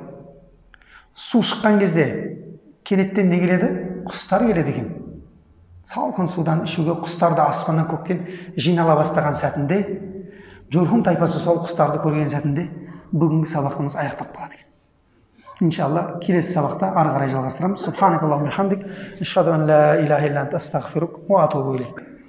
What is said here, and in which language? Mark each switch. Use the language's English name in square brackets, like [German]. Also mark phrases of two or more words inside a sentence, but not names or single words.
[Kazakh] Су шыққан кезде кенеттен не келеді? Құстар келеді екен. Салқын судан ішуге құстарды аспаннан көктен жинала бастаған сәтінде, Журхум тайпасы сол құстарды көрген сәтінде бүгінгі сабақымыз аяқтап қалады екен. İnşallah келесі сабақта ары қарай жалғастырамыз. [Arabic] سبحانك اللهم حمدك، أشهد أن لا إله إلا أنت أستغفرك وأتوب إليك.